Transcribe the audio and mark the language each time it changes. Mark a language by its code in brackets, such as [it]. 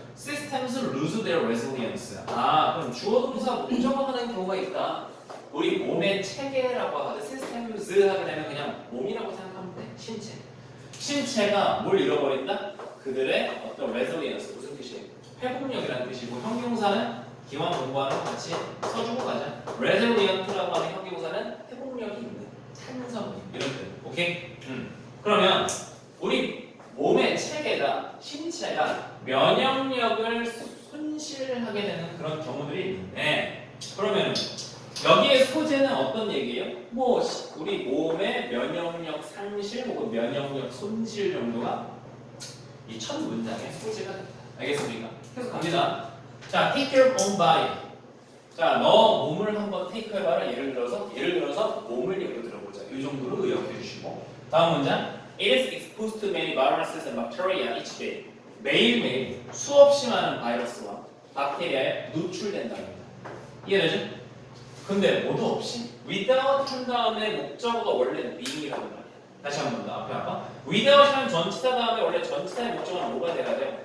[en] Systems lose their resilience. [ko] 그럼 주어 동사 목적어 하는 경우가 있다. 우리 몸의 체계라고 하든 systems 하게 되면 그냥 몸이라고 생각하면 돼. 신체가 뭘 잃어버린다? 그들의 어떤 resilience. 무슨 뜻이에요? 회복력이라는 뜻이고 형용사는 기왕 공부하는 거 같이 써주고 가자. resilient라고 하는 형용사는 회복력이 있는, 찬성 이런 뜻. 오케이? 그러면 우리 몸의 체계가 신체가 면역력을 손실하게 되는 그런 경우들이 있는데 그러면 여기에 소재는 어떤 얘기예요? 뭐 우리 몸의 면역력 상실 혹은 면역력 손실 정도가 이 첫 문장의 소재가 된다. 알겠습니까? 계속 갑니다. 자, [en] take your own body. [ko] 자, 너 몸을 한번 테이크 해봐라. 예를 들어서 몸을 예로 들어보자. 이 정도로 의역해 주시고. 다음 문장. [en] It is exposed to many viruses and bacteria each day. [ko] 매일매일 수없이 많은 바이러스와 박테리아에 노출된다고 합니다. 이해되죠? 근데 모두 없이 without 한 다음에 목적어가 원래는 being이라고 말이야. 다시 한 번 더 앞에 아까 without이라는 전치사 다음에 원래 전치사의 목적어는 뭐가 돼야 돼요?